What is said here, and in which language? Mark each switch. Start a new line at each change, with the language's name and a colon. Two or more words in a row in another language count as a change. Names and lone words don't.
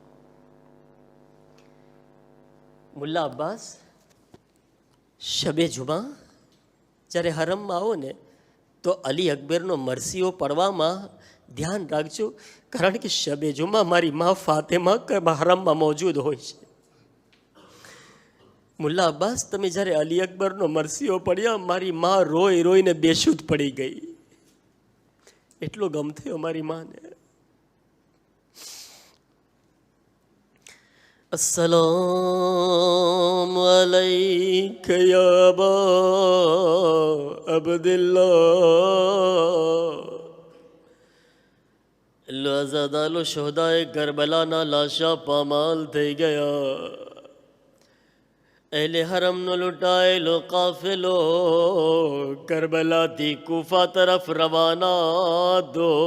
Gujarati: મુલ્લા અબ્બાસ, શબે જુમા જ્યારે હરમમાં આવો ને તો અલી અકબરનો મરસીઓ પડવામાં ધ્યાન રાખજો, કારણ કે શબે જુમા મારી મા ફાતેમા હરમમાં મોજૂદ હોય છે. મુલ્લા અબ્બાસ, તમે જ્યારે અલી અકબરનો મરસીઓ પડ્યા, મારી મા રોઈ રોઈને બેશુદ્ધ પડી ગઈ, એટલો ગમ થયો મારી માને.
Arabic: السلام عليك يا أبا عبد الله.
Gujarati: લો આઝાદાલો શોહદાએ કરબલાના લાશા પામાલ થઈ ગયા. અહેલે હરમનો લૂંટાયેલો કાફેલો કરબલાથી કુફા તરફ રવાના દો.